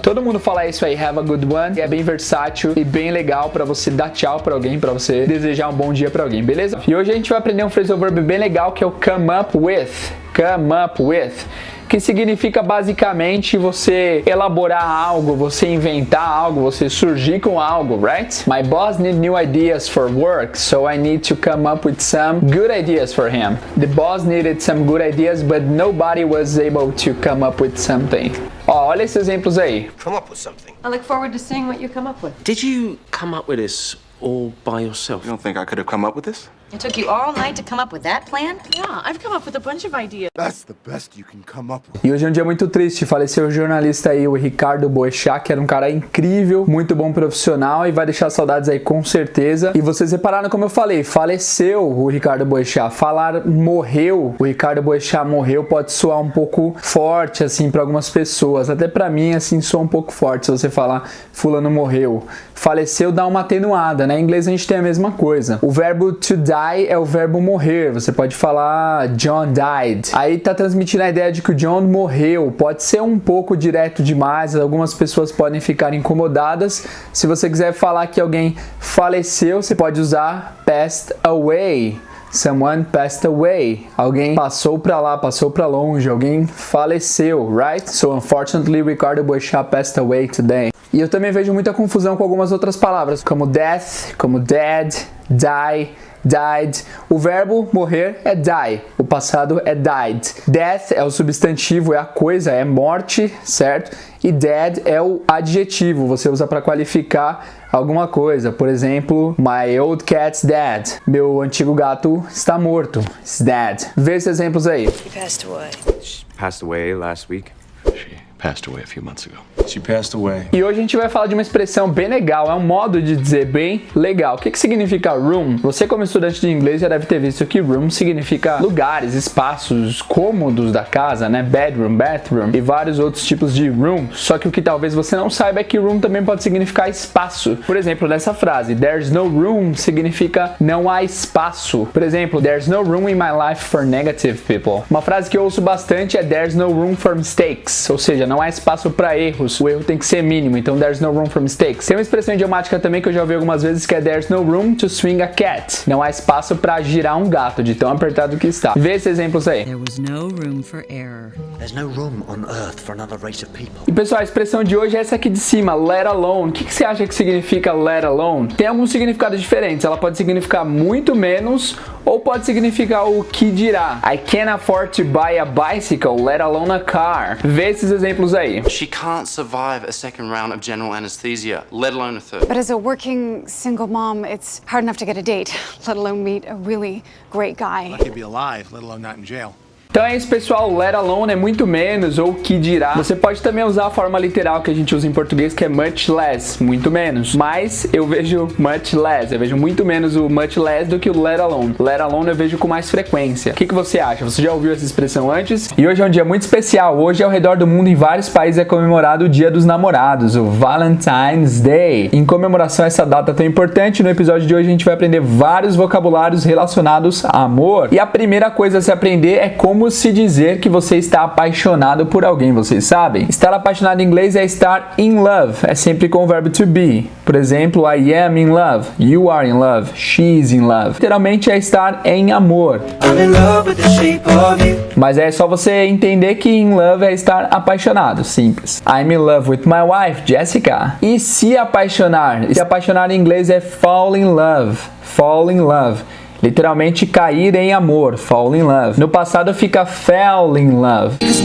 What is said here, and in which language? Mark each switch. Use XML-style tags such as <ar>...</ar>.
<pt>Todo mundo fala isso aí,</pt> <en>have a good one,</en> <pt>e é bem versátil e bem legal pra você dar tchau pra alguém, pra você desejar um bom dia pra alguém, beleza? E hoje a gente vai aprender um phrasal verb bem legal, que é o come up with. Come up with, que significa basicamente você elaborar algo, você inventar algo, você surgir com algo,</pt> <en>right? My boss needs new ideas for work, so I need to come up with some good ideas for him. The boss needed some good ideas, but nobody was able to come up with something. Ó, olha esses exemplos aí. Come up with something. I look forward to seeing what you come up with. Did you come up with this all by yourself? You don't think I could have come up with this? It took you all night to come up with that plan? Yeah, I've come up with a bunch of ideas. That's the best you can come up with.</en> <pt>E hoje é um dia muito triste, faleceu o jornalista aí, o Ricardo Boechat, que era um cara incrível, muito bom profissional e vai deixar saudades aí com certeza. E vocês repararam como eu falei, faleceu o Ricardo Boechat. Falar morreu, o Ricardo Boechat morreu pode soar um pouco forte assim para algumas pessoas, até para mim assim soa um pouco forte se você falar fulano morreu. Faleceu dá uma atenuada, né? Em inglês a gente tem a mesma coisa. O verbo to die die é o verbo morrer. Você pode falar</pt> <en>John died.</en> <pt>Aí tá transmitindo a ideia de que o John morreu. Pode ser um pouco direto demais. Algumas pessoas podem ficar incomodadas. Se você quiser falar que alguém faleceu, você pode usar passed away.</pt> <en>Someone passed away.</en> <pt>Alguém passou pra lá, passou pra longe. Alguém faleceu,</pt> <en>right? So unfortunately, Ricardo Boechat passed away today.</en> <pt>E eu também vejo muita confusão com algumas outras palavras, como death, como dead, die, died. O verbo morrer é die. O passado é died. Death é o substantivo, é a coisa, é morte, certo? E dead é o adjetivo. Você usa para qualificar alguma coisa. Por exemplo,</pt> <en>my old cat's dead.</en> <pt>Meu antigo gato está morto.</pt> <en>It's dead.</en> <pt>Vê esses exemplos aí.</pt> <en>He passed away. She passed away last week. She passed away a few months ago. She passed away.</en> <pt>E hoje a gente vai falar de uma expressão bem legal, é um modo de dizer bem legal. O que significa room? Você, como estudante de inglês, já deve ter visto que room significa lugares, espaços, cômodos da casa, né? Bedroom, bathroom e vários outros tipos de room. Só que o que talvez você não saiba é que room também pode significar espaço. Por exemplo, nessa frase,</pt> <en>there's no room</en> <pt>significa não há espaço. Por exemplo,</pt> <en>there's no room in my life for negative people.</en> <pt>Uma frase que eu ouço bastante é</pt> <en>there's no room for mistakes,</en> <pt>ou seja, não há espaço para erros. O erro tem que ser mínimo, então there's no room for mistakes. Tem uma expressão idiomática também que eu já ouvi algumas vezes que é</pt> <en>there's no room to swing a cat.</en> <pt>Não há espaço para girar um gato, de tão apertado que está. Vê esses exemplos aí.</pt> <en>There was no room for error. There's no room on earth for another race of people.</en> <pt>E pessoal, a expressão de hoje é essa aqui de cima, let alone. O que você acha que significa let alone? Tem alguns significados diferentes. Ela pode significar muito menos ou pode significar o que dirá.</pt> <en>I can't afford to buy a bicycle, let alone a car.</en> <pt>Vê esses exemplos aí.</pt> <en>She can't survive a second round of general anesthesia, let alone a third. But as a working single mom, it's hard enough to get a date, let alone meet a really great guy. Lucky to be alive, let alone not in jail.</en> <pt>Então é isso, pessoal, let alone é muito menos ou que dirá. Você pode também usar a forma literal que a gente usa em português, que é much less, muito menos. Mas eu vejo much less, eu vejo muito menos o much less do que o let alone. Let alone eu vejo com mais frequência. O que você acha? Você já ouviu essa expressão antes? E hoje é um dia muito especial. Hoje, ao redor do mundo, em vários países, é comemorado o Dia dos Namorados, o Valentine's Day. Em comemoração a essa data tão importante, no episódio de hoje a gente vai aprender vários vocabulários relacionados a amor. E a primeira coisa a se aprender é como se dizer que você está apaixonado por alguém, vocês sabem? Estar apaixonado em inglês é estar in love, é sempre com o verbo to be. Por exemplo,</pt> <en>I am in love, you are in love, she is in love.</en> <pt>Literalmente é estar em amor.</pt> <en>I'm in love with the shape of you.</en> <pt>Mas é só você entender que in love é estar apaixonado, simples.</pt> <en>I'm in love with my wife, Jessica.</en> <pt>E se apaixonar? Se apaixonar em inglês é fall in love, fall in love. Literalmente cair em amor, fall in love. No passado fica fell in love.</pt>